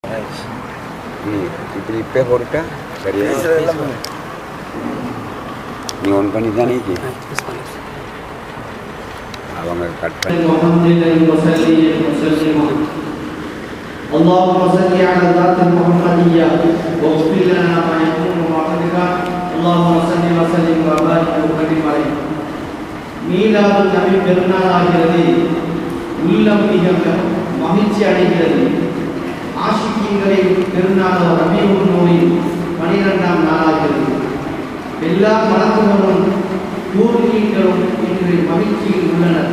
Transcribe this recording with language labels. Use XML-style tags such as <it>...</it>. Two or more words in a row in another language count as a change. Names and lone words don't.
<ta>இப்படி இப்போ போட்டுட்டா சரியா நீ ஒன் பண்ணி தானே அவங்க கட் பண்ணி</ta> <ar>اللهم صل على ذات المحمدية واغفر لنا ما يكون وعدك اللهم صل وسلم وبارك وكرم عليه</ar> <ta>மீலாது நபி பெருநாள் ஆகிறது. உள்ளம் மிக மகிழ்ச்சி அடைகிறது. ஆஷிக்கீன்களின் பெருநாள் ரபியுல் நூரின் 12ஆம் நாளாகிறது. எல்லா மலக்குகளும் தூர்கீன்களும் இன்று மகிழ்ச்சியில் உள்ளனர்.</ta>